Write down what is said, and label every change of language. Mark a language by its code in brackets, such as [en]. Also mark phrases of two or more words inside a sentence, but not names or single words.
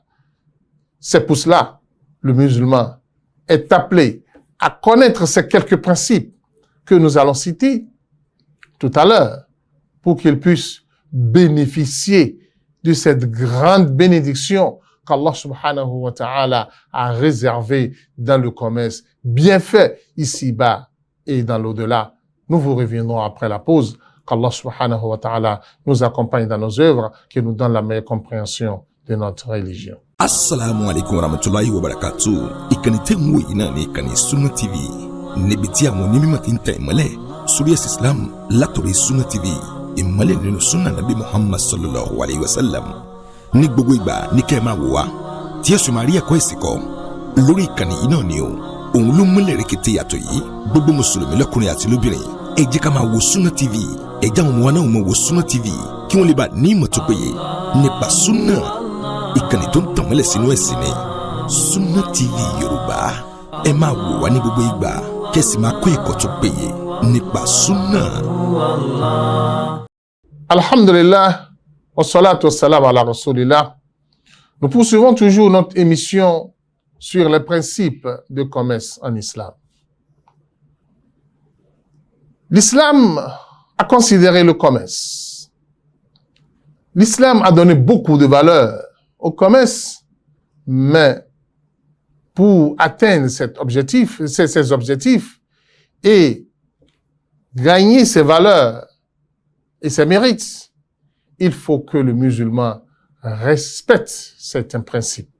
[fr] C'est pour cela, le musulman est appelé à connaître ces quelques principes que nous allons citer tout à l'heure pour qu'il puisse bénéficier de cette grande bénédiction qu'Allah [ar] سبحانه وتعالى [fr] a réservée dans le commerce bien fait ici-bas et dans l'au-delà. Nous vous reviendrons après la pause. Qu'Allah [ar] سبحانه وتعالى [fr] nous accompagne dans nos œuvres, qu'il nous donne la meilleure compréhension de notre religion. [ar] السلام عليكم ورحمة الله وبركاته. [yo] Ìkànnì tẹ́ ń wò yìí náà ní ìkànnì Sunna TV. Níbi tí àwọn onímọ̀ ti ń tẹ ìmọ́lẹ̀ sórí ẹ̀sìn Islam látòrí Sunna TV. Ìmọ́lẹ̀ nínú Sunna Nabi Muhammad [ar] صلى الله عليه وسلم. [yo] Ní gbogbo ìgbà ní kẹ́ ẹ máa wò wá tí ẹ sì máa rí ẹ̀kọ́ ìsìn kọ́ lórí ìkànnì yìí náà ni o. Òun ló múlẹ̀ rẹ̀kẹ̀tẹ̀ yàtọ̀ yìí. Gbogbo mùsùlùmí lọ́kùnrin àti lóbìnrin ẹ jẹ́ ká máa wo Sunna TV. Ẹ jẹ́ àwọn ọmọ wa náà máa wo Sunna TV kí wọ́n lè bá ní ìmọ̀ tó péye nípa Sunna. Ìkànnì tó ń tàn mọ́lẹ̀ sínú ẹ̀sìn ni Sunna TV Yorùbá. Ẹ máa wò wá ní gbogbo ìgbà kẹ́sì máa kọ́ ẹ̀kọ́ tó péye nípa Sunna. [ar] الحمد لله والصلاة والسلام على رسول الله. [fr] Nous poursuivons toujours notre émission sur les principes de commerce en islam. L'islam a considéré le commerce. L'islam a donné beaucoup de valeur au commerce, mais pour atteindre ces objectifs et gagner ces valeurs et ces mérites, il faut que le musulman respecte certains principes.